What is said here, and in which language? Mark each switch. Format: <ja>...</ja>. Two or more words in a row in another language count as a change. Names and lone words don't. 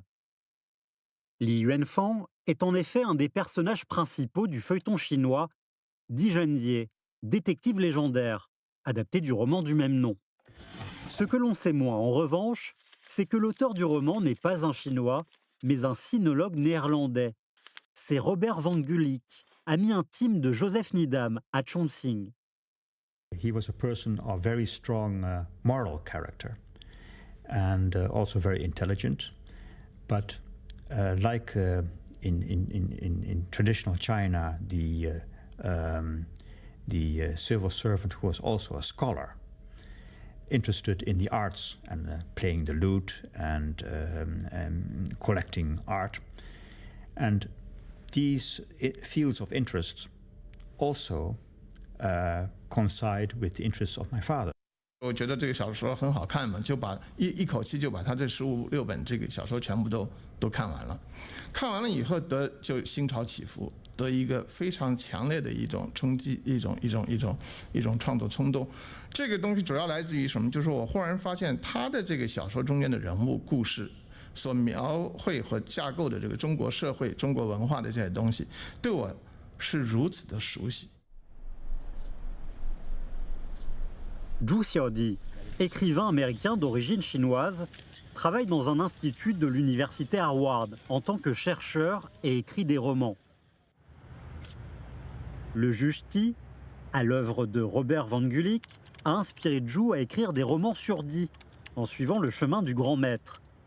<fr>Li Yuanfang est en effet un des personnages principaux du feuilleton chinois Di Zhenjie, détective légendaire, adapté du roman du même nom. Ce que l'on sait moins, en revanche, c'est que l'auteur du roman n'est pas un Chinois, mais un sinologue néerlandais. C'est Robert Van Gulik, ami intime de Joseph Needham à Chongqing.</fr> <en>He was a person of very strong moral character and also very intelligent. But like in traditional China, the civil servant who was also a scholar, interested in the arts and playing the lute and collecting art. And these fields of interest also coincide with the interests of my father.</en> <zh>我觉得这个小说很好看嘛，就把一口气就把他这15、16本这个小说全部都看完了。看完了以后就心潮起伏，得一个非常强烈的一种冲击，一种创作冲动。这个东西主要来自于什么？就是我忽然发现他的这个小说中间的人物故事所描绘和架构的这个中国社会、中国文化的这些东西，对我是如此的熟悉。</zh> <fr>Zhu Xiaodi, écrivain américain d'origine chinoise, travaille dans un institut de l'université Harvard en tant que chercheur et écrit des romans. Le juge Ti, à l'œuvre de Robert Van Gulik, a inspiré Zhu à écrire des romans sur Di, en suivant le chemin du grand maître.</fr>